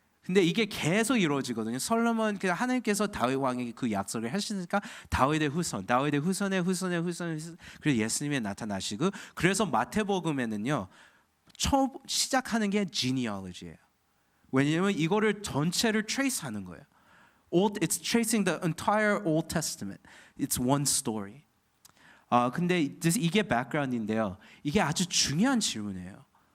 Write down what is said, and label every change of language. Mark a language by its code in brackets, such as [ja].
[ko] 근데 이게 계속 이루어지거든요. 솔로몬 그 하나님께서 다윗 왕에게 그 약속을 하시니까 다윗의 후손, 다윗의 후손의 후손의 후손, 그래서 예수님이 나타나시고 그래서 마태복음에는요 처음 시작하는 게 genealogy예요. 왜냐하면 이거를 전체를 trace하는 거예요. [en] It's tracing the entire Old Testament. It's one story. [ko] 근데 이게 background인데요. 이게 아주 중요한 질문이에요.